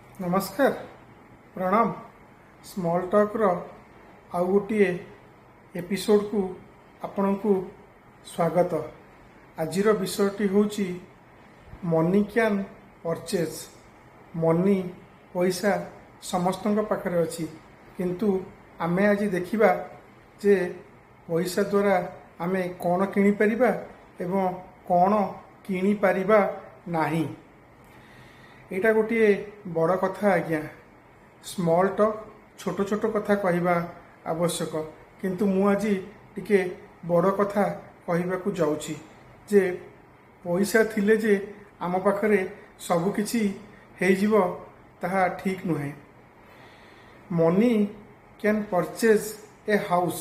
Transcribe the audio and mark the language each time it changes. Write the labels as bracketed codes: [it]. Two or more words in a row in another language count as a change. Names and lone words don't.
[or] ନମସ୍କାର ପ୍ରଣାମ [en] small talk [or] ର ଆଉ ଗୋଟେ ଏପିସୋଡ କୁ ଆପଣ କୁ ସ୍ୱାଗତ। ଆଜିର ବିଷୟଟି ହେଉଛି [en] money can purchase. [or] ମନି ପଇସା ସମସ୍ତ ପାଖରେ ଅଛି କିନ୍ତୁ ଆମେ ଆଜି ଦେଖିବା ଯେ ପଇସା ଦ୍ୱାରା ଆମେ କଣ କିଣି ପାରିବା ଏବଂ କଣ କିଣି ପାରିବା ନାହିଁ। ଏଇଟା ଗୋଟେ ବଡ଼ କଥା ଆଜ୍ଞା। [en] small talk [or] ଛୋଟ ଛୋଟ କଥା କହିବା ଆବଶ୍ୟକ କିନ୍ତୁ ମୁଁ ଆଜି ଟିକେ ବଡ଼ କଥା କହିବାକୁ ଯାଉଛି ଯେ ପଇସା ଥିଲେ ଯେ ଆମ ପାଖରେ ସବୁ କିଛି ହେଇ ଯିବ ତାହା ଠିକ୍ ନୁହେଁ। [en] money can purchase a house.